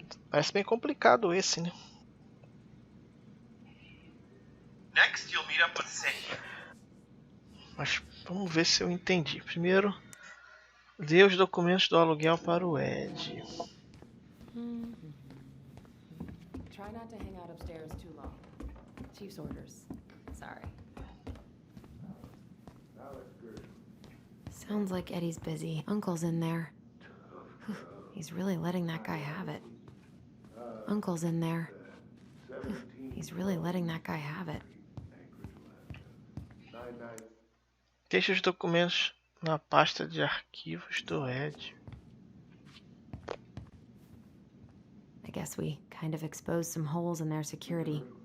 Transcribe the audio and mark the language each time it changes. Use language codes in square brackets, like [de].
[pt] Parece bem complicado esse, né? [en] Next, you'll meet up with Sandy. [pt] Mas vamos ver se eu entendi. Primeiro, dê os documentos do aluguel para o Ed. [en] Try not to hang out upstairs too long. Chief's orders. Sorry. Sounds like Eddie's busy. Uncle's in there. Whew, he's really letting that guy have it. Uncle's in there. Whew, he's really letting that guy have it. [pt] Deixe os documentos na pasta de arquivos do Ed. [en] I guess we kind of exposed some holes in their security.